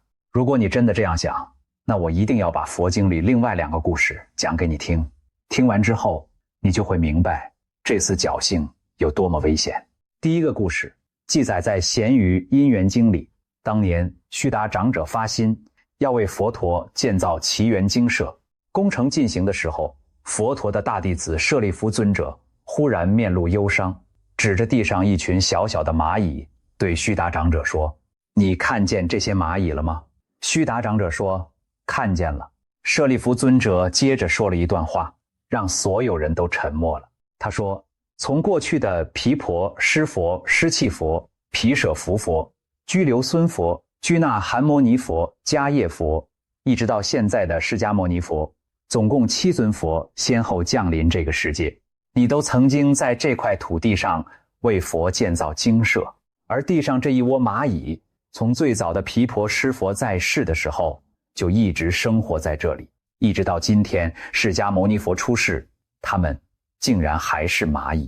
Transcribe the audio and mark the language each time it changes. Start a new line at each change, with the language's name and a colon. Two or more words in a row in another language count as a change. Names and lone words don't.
Chinese: 如果你真的這樣想，那我一定要把佛經裡另外2個故事講給你聽。聽完之後，你就會明白這絲僥倖有多麼危險。第一個故事記載在《賢愚因緣經》裡。當年須達長者發心要為佛陀建造祇園精舍，工程進行的時候，佛陀的大弟子舍利弗尊者忽然面露憂傷，指着地上一群小小的蚂蟻，對須達長者說：“你看見這些蚂蟻了嗎？” 須達長者說：“看見了。” 舍利弗尊者接着說了一段話，讓所有人都沉默了。他說：“從過去的毗婆尸佛、尸棄佛、毗舍浮佛、拘留孙佛、拘那含摩尼佛、迦叶佛，一直到現在的釋迦牟尼佛，總共7尊佛先後降臨這個世界。你都曾經在這塊土地上為佛建造精舍，而地上這一窩螞蟻，從最早的毗婆尸佛在世的時候，就一直生活在這裡，一直到今天釋迦牟尼佛出世，他們竟然還是螞蟻。